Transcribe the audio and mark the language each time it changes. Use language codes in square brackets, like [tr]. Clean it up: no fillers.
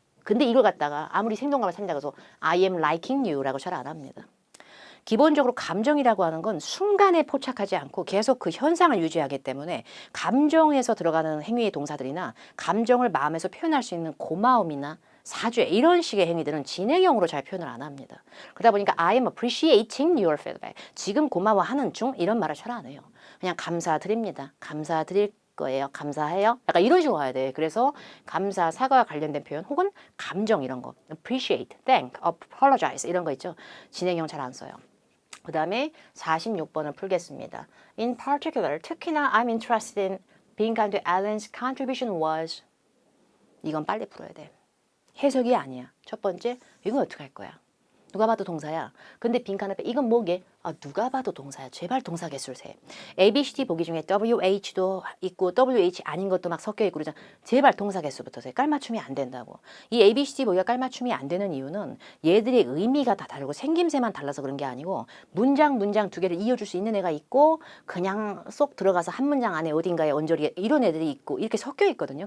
[ko] 근데 이걸 갖다가 아무리 생동감을 살린다고 해서 [en] I am liking you [ko] 라고 잘 안 합니다. 기본적으로 감정이라고 하는 건 순간에 포착하지 않고 계속 그 현상을 유지하기 때문에 감정에서 들어가는 행위의 동사들이나 감정을 마음에서 표현할 수 있는 고마움이나 사죄 이런 식의 행위들은 진행형으로 잘 표현을 안 합니다. 그러다 보니까 [en] I am appreciating your feedback. [ko] 지금 고마워하는 중 이런 말을 잘 안 해요. 그냥 감사드립니다. 감사드릴 거예요. 감사해요. 약간 이런 식으로 가야 돼. 그래서 감사, 사과와 관련된 표현 혹은 감정 이런 거 appreciate, thank, apologize 이런 거 있죠. 진행형 잘 안 써요. 그 다음에 46번을 풀겠습니다. [en] In particular, [ko] 특히나 [en] I'm interested in being kind to Alan's contribution was [ko] 이건 빨리 풀어야 돼. 해석이 아니야. 첫 번째, 이건 어떻게 할 거야? 누가 봐도 동사야. 근데 빈칸 앞에 이건 뭐게? 누가 봐도 동사야. 제발 동사 개수를 세. A, B, C, D 보기 중에 WH도 있고 WH 아닌 것도 막 섞여 있고 그러잖아. 제발 동사 개수부터 세. 깔맞춤이 안 된다고. 이 A, B, C, D 보기가 깔맞춤이 안 되는 이유는 얘들의 의미가 다 다르고 생김새만 달라서 그런 게 아니고 문장 두 개를 이어줄 수 있는 애가 있고 그냥 쏙 들어가서 한 문장 안에 어딘가에 언저리에 이런 애들이 있고 이렇게 섞여 있거든요.